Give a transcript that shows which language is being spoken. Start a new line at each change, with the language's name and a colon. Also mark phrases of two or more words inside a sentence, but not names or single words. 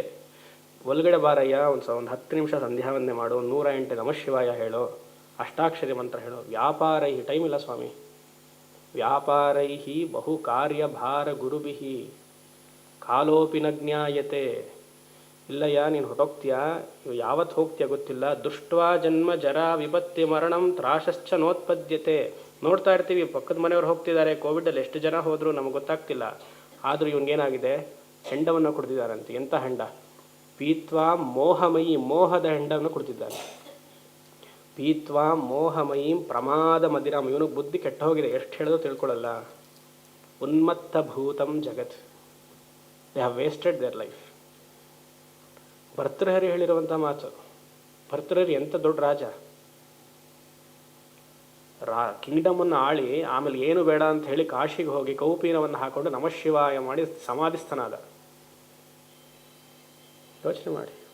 Kannada: ಒಳಗಡೆ ಬಾರಯ್ಯ, ಒಂದು 10 ನಿಮಿಷ ಸಂಧ್ಯಾವಂದನೆ ಮಾಡು, 108 ನಮಃಶಿವಾಯ ಹೇಳೋ, ಅಷ್ಟಾಕ್ಷರಿ ಮಂತ್ರ ಹೇಳೋ. ವ್ಯಾಪಾರೈ, ಟೈಮ್ ಇಲ್ಲ ಸ್ವಾಮಿ.
Sanskrit: ವ್ಯಾಪಾರೈ ಬಹು ಕಾರ್ಯಭಾರ ಗುರುಭಿ ಕಾಲೋಪಿ ನ ಜ್ಞಾಯತೆ.
Kannada: ಇಲ್ಲಯ್ಯ, ನೀನು ಹೊರಟೋಗ್ತೀಯಾ, ಯಾವತ್ತು ಹೋಗ್ತೀಯ ಗೊತ್ತಿಲ್ಲ.
Sanskrit: ದೃಷ್ಟ್ವಾ ಜನ್ಮ ಜರಾ ವಿಪತ್ತಿ ಮರಣಂ ತ್ರಾಸಶ್ಚ ನೋತ್ಪದ್ಯತೆ.
Kannada: ನೋಡ್ತಾ ಇರ್ತೀವಿ, ಪಕ್ಕದ ಮನೆಯವ್ರು ಹೋಗ್ತಿದ್ದಾರೆ, ಕೋವಿಡಲ್ಲಿ ಎಷ್ಟು ಜನ ಹೋದರೂ ನಮಗೆ ಗೊತ್ತಾಗ್ತಿಲ್ಲ. ಆದರೂ ಇವನಿಗೇನಾಗಿದೆ? ಹೆಂಡವನ್ನು ಕುಡ್ದಿದ್ದಾರಂತೆ. ಎಂಥ ಹೆಂಡ?
Sanskrit: ಪೀತ್ವಾ ಮೋಹಮಯಿ,
Kannada: ಮೋಹದ ಹೆಂಡವನ್ನು ಕುಡ್ತಿದ್ದಾನೆ.
Sanskrit: ಪೀತ್ವಾ ಮೋಹಮಯೀಂ ಪ್ರಮಾದ ಮದಿರಾಮ್.
Kannada: ಇವನಿಗೆ ಬುದ್ಧಿ ಕೆಟ್ಟ ಹೋಗಿದೆ, ಎಷ್ಟು ಹೇಳಿದ್ರು ತಿಳ್ಕೊಳ್ಳಲ್ಲ.
Sanskrit: ಉನ್ಮತ್ತ ಭೂತಂ ಜಗತ್.
English: they have wasted their life.
Kannada: ಭರ್ತೃಹರಿ ಹೇಳಿರುವಂಥ ಮಾತು. ಭರ್ತೃಹರಿ ಎಂಥ ದೊಡ್ಡ ರಾಜ. ಕಿಂಗ್ಡಮನ್ನು ಆಳಿ ಆಮೇಲೆ ಏನು ಬೇಡ ಅಂತ ಹೇಳಿ ಕಾಶಿಗೆ ಹೋಗಿ ಕೌಪೀನವನ್ನು ಹಾಕೊಂಡು ನಮಃಶಿವಾಯ ಮಾಡಿ ಸಮಾಧಿಸ್ಥನಾದ. ಯೋಚನೆ ಮಾಡಿ.